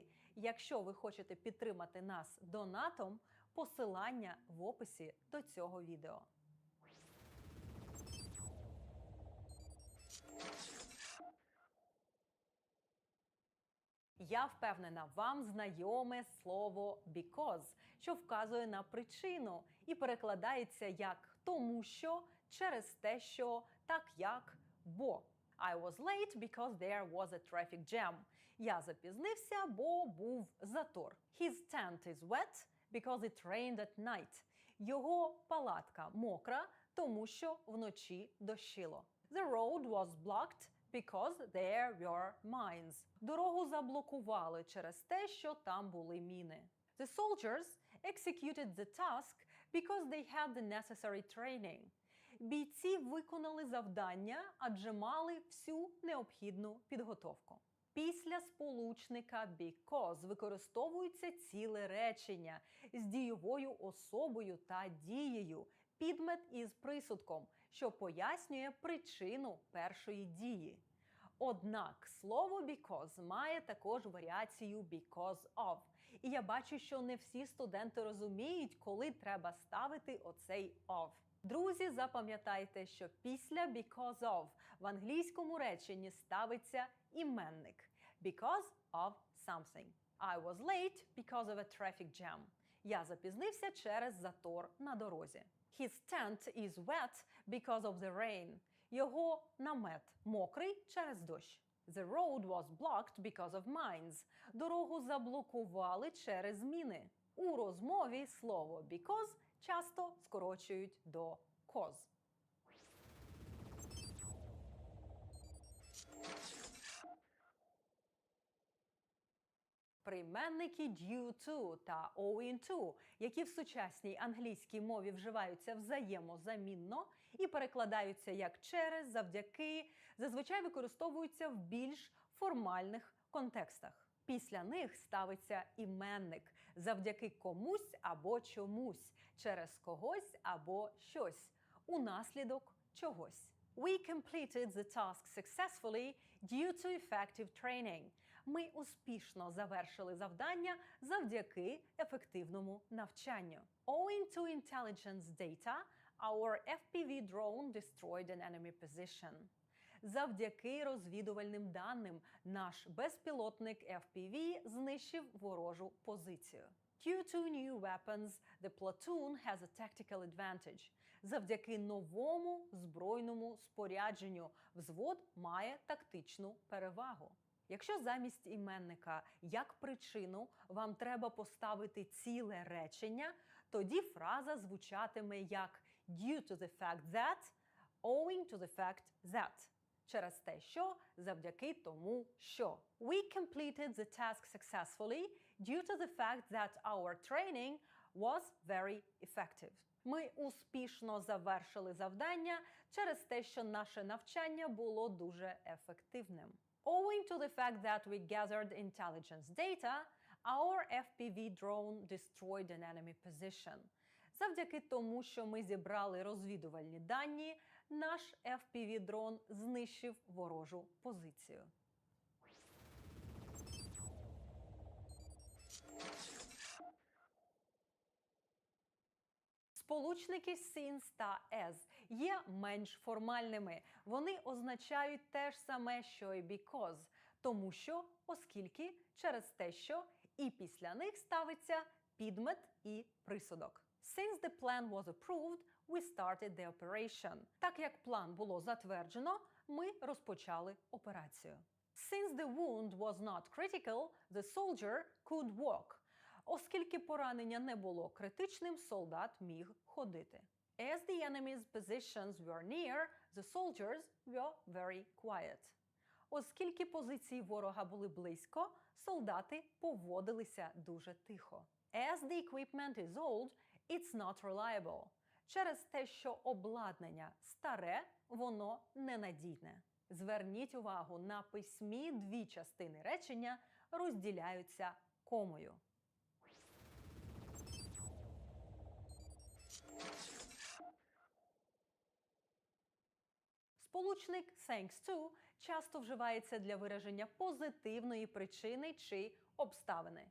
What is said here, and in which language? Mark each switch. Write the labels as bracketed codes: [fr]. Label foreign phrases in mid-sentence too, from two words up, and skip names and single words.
[uk] Якщо ви хочете підтримати нас донатом, посилання в описі до цього відео. я впевнена, вам знайоме слово because, що вказує на причину і перекладається як тому що, через те що, так як, бо. [en] I was late because there was a traffic jam. [uk] Я запізнився, бо був затор. [en] His tent is wet because it rained at night. [uk] Його палатка мокра, тому що вночі дощило. [en] The road was blocked because there were mines. [uk] Дорогу заблокували через те, що там були міни. [en] The soldiers executed the task because they had the necessary training. [uk] Бійці виконали завдання, адже мали всю необхідну підготовку. Після сполучника because використовується ціле речення з дійовою особою та дією, підмет із присудком, що пояснює причину першої дії. Однак слово because має також варіацію [en] because of. [uk] І я бачу, що не всі студенти розуміють, коли треба ставити оцей of. Друзі, запам'ятайте, що після [en] because of [uk] в англійському реченні ставиться іменник. [en] Because of something. I was late because of a traffic jam. [uk] Я запізнився через затор на дорозі. [en] His tent is wet because of the rain. [uk] Його намет мокрий через дощ. [en] The road was blocked because of mines. [uk] Дорогу заблокували через міни. У розмові слово because часто скорочують до cause. [en] Прийменники due to та owing to, [uk] які в сучасній англійській мові вживаються взаємозамінно і перекладаються як через, завдяки, зазвичай використовуються в більш формальних контекстах. Після них ставиться іменник завдяки комусь або чомусь, через когось або щось, унаслідок чогось. [en] We completed the task successfully due to effective training. [uk] Ми успішно завершили завдання завдяки ефективному навчанню. [en] Owing to intelligence data, our FPV drone destroyed an enemy position. [uk] Завдяки розвідувальним даним наш безпілотник FPV знищив ворожу позицію. [en] Due to new weapons, the platoon has a tactical advantage. [uk] Завдяки новому збройному спорядженню взвод має тактичну перевагу. Якщо замість іменника як причину вам треба поставити ціле речення, тоді фраза звучатиме як [en] due to the fact that, owing to the fact that. [uk] Через те, що, завдяки тому, що. [en] We completed the task successfully due to the fact that our training was very effective. [uk] Ми успішно завершили завдання через те, що наше навчання було дуже ефективним. [en] Owing to the fact that we gathered intelligence data, our FPV drone destroyed an enemy position. [uk] Завдяки тому, що ми зібрали розвідувальні дані, наш FPV-дрон знищив ворожу позицію. Сполучники since та as є менш формальними. Вони означають те ж саме, що і because, тому що, оскільки, через те, що, і після них ставиться підмет і присудок. [en] Since the plan was approved, we started the operation. [uk] Так як план було затверджено, ми розпочали операцію. [en] Since the wound was not critical, the soldier could walk. [uk] Оскільки поранення не було критичним, солдат міг ходити. [en] As the enemy's positions were near, the soldiers were very quiet. [uk] Оскільки позиції ворога були близько, солдати поводилися дуже тихо. [en] As the equipment is old, it's not reliable. [uk] Через те, що обладнання старе, воно ненадійне. Зверніть увагу, на письмі дві частини речення розділяються комою. Сполучник [en] thanks to [uk] часто вживається для вираження позитивної причини чи обставини.